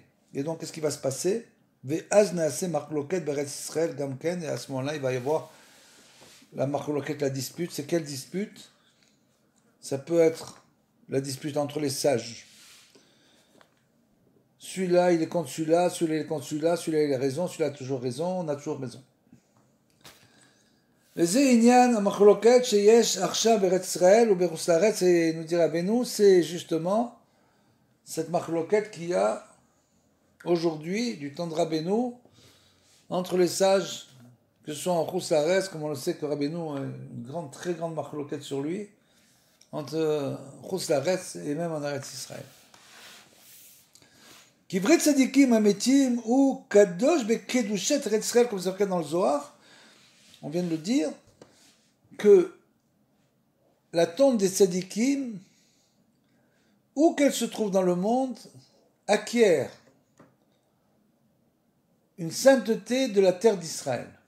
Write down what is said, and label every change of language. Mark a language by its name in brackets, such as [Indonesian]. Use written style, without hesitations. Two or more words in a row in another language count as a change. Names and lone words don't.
[French] Et donc, qu'est-ce qui va se passer? [Hebrew] ואז נעשה מחלוקת בארץ ישראל גם כן, [French] et à ce moment-là, il va y avoir la marloket, la dispute. C'est quelle dispute? Ça peut être la dispute entre les sages. Celui-là, il est contre celui-là, celui-là, il est contre celui-là, celui-là, il a raison, celui-là a toujours raison, on a toujours raison. [Hebrew] וזה עניין המחלוקת שיש עכשיו בארץ ישראל ובחוץ לארץ, [French] et nous dit Rabbeinu, c'est justement cette מחלוקת qu'il y a aujourd'hui, du temps de Rabbeinu, entre les sages, que ce soit en [Hebrew] חוץ לארץ, [French] comme on le sait que Rabbeinu a une très grande מחלוקת sur lui, entre [Hebrew] חוץ לארץ [French] et même en [Hebrew] ארץ ישראל. קברי צדיקים המתים הוא קדוש בקדושת ארץ ישראל, [French] comme c'est marqué dans le Zohar. On vient de le dire, que la tombe des tzadikim, où qu'elle se trouve dans le monde, acquiert une sainteté de la terre d'Israël.